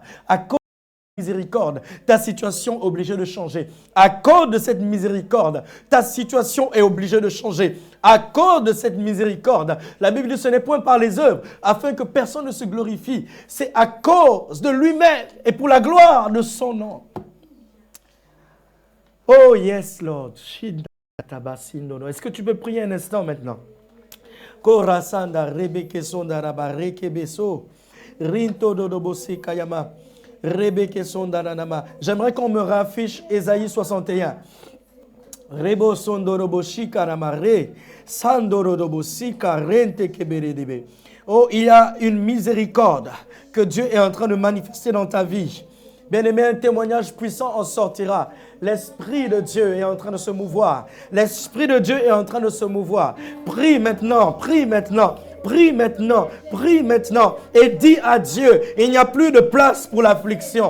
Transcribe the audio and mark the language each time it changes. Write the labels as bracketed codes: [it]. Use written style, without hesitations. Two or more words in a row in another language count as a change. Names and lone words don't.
[fr] À cause miséricorde, ta situation est obligée de changer. À cause de cette miséricorde, ta situation est obligée de changer. À cause de cette miséricorde, la Bible dit ce n'est point par les œuvres, afin que personne ne se glorifie. C'est à cause de lui-même et pour la gloire de son nom. [en] Oh yes, Lord. [fr] Est-ce que tu peux prier un instant maintenant? Korasanda rebeke sonda rabareke beso rinto dodobose kayama. J'aimerais qu'on me raffiche Ésaïe 61. Rebo sondoroboshi karamare sandoroboshi karente keberedebe. Oh, il y a une miséricorde que Dieu est en train de manifester dans ta vie. Bien-aimé, un témoignage puissant en sortira. L'Esprit de Dieu est en train de se mouvoir. L'Esprit de Dieu est en train de se mouvoir. Prie maintenant, prie maintenant. Prie maintenant, prie maintenant et dis à Dieu, il n'y a plus de place pour l'affliction.